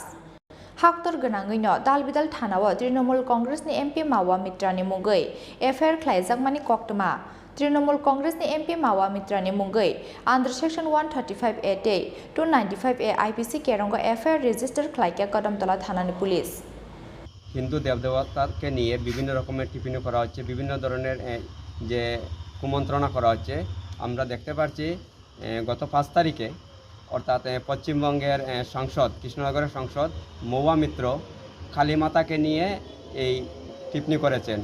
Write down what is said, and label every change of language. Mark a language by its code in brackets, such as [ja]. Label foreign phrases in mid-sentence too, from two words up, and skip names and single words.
[brx] हाक्टर गोनाङैनो दालबिदाल थानाव तृणमूल कांग्रेसनि एमपि मावा मित्रानि मुंगै एफआईआर खालायजाकमानि कक्टमा तृणमूल कांग्रेसनि एमपि मावा मित्रानि मुंगै [en] under section [brx] 135A 295A आईपीसी केरंग एफआईआर रेजिस्टार खालायग्या कदमतला थानानि पुलिस। [bn] হিন্দু দেবদেবতাকে নিয়ে বিভিন্ন রকমের টিপ্পনী করা হচ্ছে, বিভিন্ন ধরনের যে কুমন্ত্রণা করা হচ্ছে। আমরা দেখতে পাচ্ছি গত 5 তারিখে অর্থাৎ পশ্চিমবঙ্গের সংসদ, কৃষ্ণনগরের সংসদ মৌয়া মিত্র কালীমাতাকে নিয়ে এই টিপ্পনী করেছেন।